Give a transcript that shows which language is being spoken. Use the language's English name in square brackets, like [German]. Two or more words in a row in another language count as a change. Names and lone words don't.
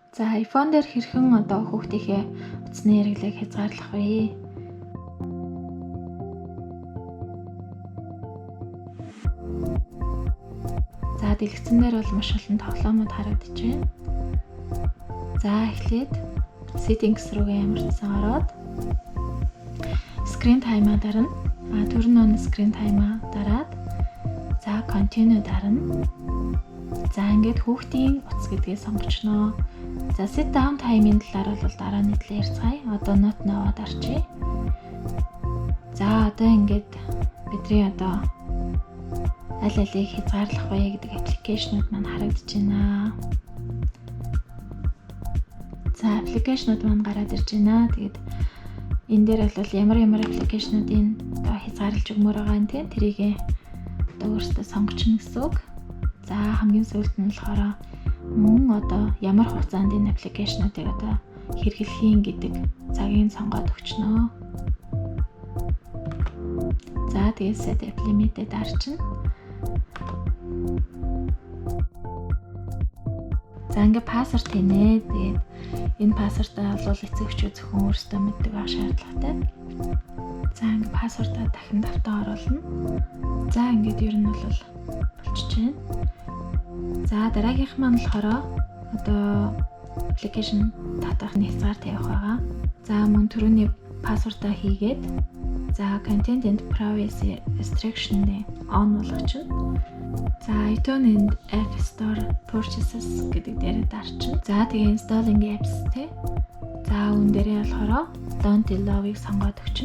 [Mongolian] За iPhone дээр хэрхэн одоо хүүхдийнхээ утасны хэрэглээг хязгаарлах вэ? За дэлгэцэн дээр бол маш олон тоглоомууд харагдаж байна. За эхлээд settings руугаа ямарчсан ороод [English] screen time- [Mongolian] а дарна. [English] Turn on screen time- [Mongolian] а дараад за continue дарна. За ингээд хүүхдийн утас гэдгээ сонгочноо. За [English] sit down time- [Mongolian] ийн талаар бол дараа нь ярьцгаая. Одоо note наваад арчи. За одоо ингээд бидний одоо аль алийг хязгаарлах вэ гэдэг аппликейшнууд маань харагдаж байна. За аппликейшнууд маань гараад ирж байна. Тэгээд энэ дээр бол ямар аппликейшнуудын одоо хязгаарлаж өгмөр байгаа юм тийм тэрийг одоо өөрсдөө сонгочихно гэсэн үг. За хамгийн сүүлд нь болохоор мөн одоо ямар хугацаанд энэ аппликейшнуудыг одоо хэрэглэхийн гэдэг цагийг сонгоод өгчнөө. За тэгээд [English] set app limit- [Mongolian] д дарчна. За ингээ пассворд хийнэ. Тэгээд энэ пассвортаа бол эцэг эхчүүд зөвхөн өөрсдөө мэддэг байх шаардлагатай. За ингээ пассвортаа дахин давтан оруулна. За ингээд ер нь бол болчихж байна. За дараагийнх маань болохоор одоо application татахны хязгаар тавих байгаа. За мөн түрүүний пассвортаа хийгээд за [English] content and privacy restriction- [Mongolian] ыг on болгочихно. За [English] iTunes and App Store purchases [Mongolian] гэдэг дээр дарчин. За тэгээ [English] installing apps [Mongolian] те. За үүн дээрээ болохоор [English] don't allow- [Mongolian] ыг сонгоод өгчнө.